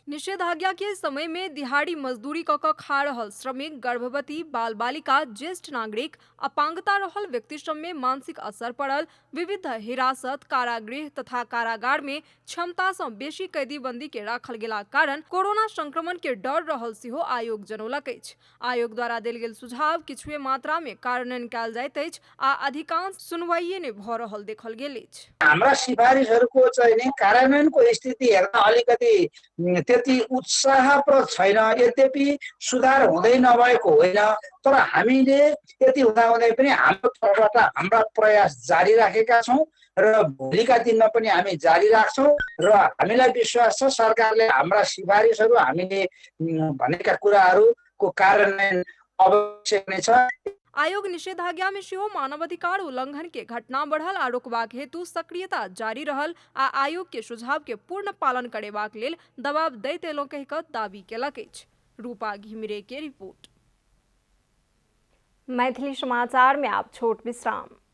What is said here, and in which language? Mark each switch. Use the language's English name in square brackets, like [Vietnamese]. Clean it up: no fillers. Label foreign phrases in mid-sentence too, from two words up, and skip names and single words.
[Maithili] निषेधाज्ञा के समय में दिहाड़ी मजदूरी क खा रहल श्रमिक, गर्भवती, बाल बालिका, ज्येष्ठ नागरिक, अपांगता रहल व्यक्ति सब में मानसिक असर पड़ल, विविध हिरासत, कारागृह तथा कारागार में क्षमता से बेसी कैदीबंदी के राखल गेला कारण कोरोना संक्रमण के डर रहल सेहो आयोग जनौलक अछि। आयोग द्वारा देल गेल सुझाव किछुए मात्रा में कार्यान्वयन कयल जाइत अछि आ अधिकांश सुनवाइए नै भ रहल देखल गेल अछि। [Nepali] हाम्रा सिफारिसहरूको चाहिँ नि कार्यान्वयनको स्थिति हेर्दा अलिकति त्यति उत्साहप्रद छैन। यद्यपि सुधार हुँदै नभएको होइन, तर हामीले यति हुँदाहुँदै पनि हाम्रो तर्फबाट हाम्रा प्रयास जारी राखेका छौँ र भोलिका दिनमा पनि हामी जारी राख्छौँ र हामीलाई विश्वास छ सरकारले हाम्रा सिफारिसहरू हामीले भनेका कुराहरूको कार्यान्वयन अवश्य नै छ। [Maithili] आयोग निषेधाज्ञा में सेहो मानवाधिकार उल्लंघन के घटना बढ़ल आ रोकबाक हेतु सक्रियता जारी रहल आ आयोग के सुझाव के पूर्ण पालन करेबाक लेल दबाव दैत एलहुं कहि कऽ दावी केलक अछि। रूपा घिमिरे के रिपोर्ट। मैथिली समाचार में आप छोट विश्राम।